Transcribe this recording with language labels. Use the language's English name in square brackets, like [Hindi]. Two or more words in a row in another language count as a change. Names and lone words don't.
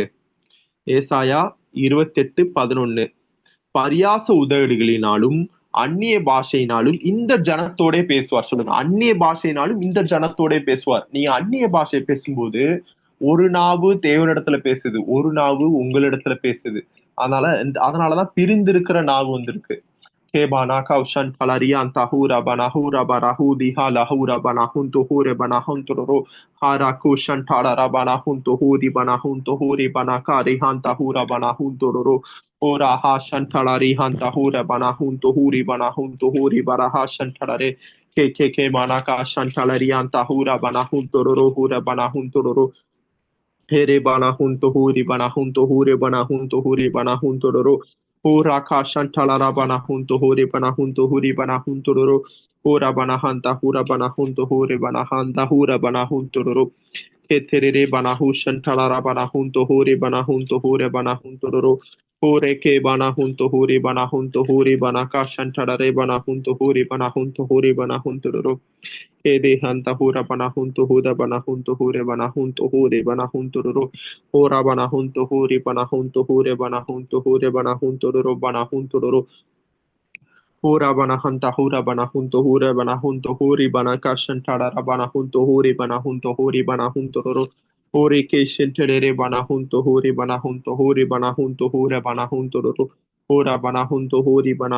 [Tamil] ஏசாயா 28:11 பரியாச உதடுகளினாலும் அந்நிய பாஷையினாலும் இந்த ஜனத்தோட பேசுவார். சொல்லுங்க, அந்நிய பாஷையினாலும் இந்த ஜனத்தோட பேசுவார். நீங்க அந்நிய பாஷை பேசும்போது ஒரு நாவு தேவனிடத்துல பேசுது, ஒரு நாவு உங்களிடத்துல பேசுது. அதனாலதான் பிரிந்திருக்கிற நாவு வந்திருக்கு. Kebana kaushan palarian tahura banahura barahudi hala hura banahunto hure banahuntoro harakushan tarara banahunto huri banahunto huri banakari hanta hura banahuntoro ora hashan talari hanta hura banahunto huri barahashan talare ke manaka shan talarian tahura banahuntoro hura banahuntoro here banahunto hure banahuntoro Ora kashan talara banahunto hore banahunto huri banahuntororo ora banahanta hura banahunto hore banahanda hura banahuntororo keterere banahushan talara banahunto hore banahuntororo ore ke banahunto hore banakashan talare banahunto hore banahuntororo Ede hanta hura banahunto hure banahuntororo ora banahunto huri banahuntororo ora banahanta hura banahunto huri banakashan tarara banahunto huri banahuntororo ore keshen terere banahunto huri banahuntororo ora banahunto huri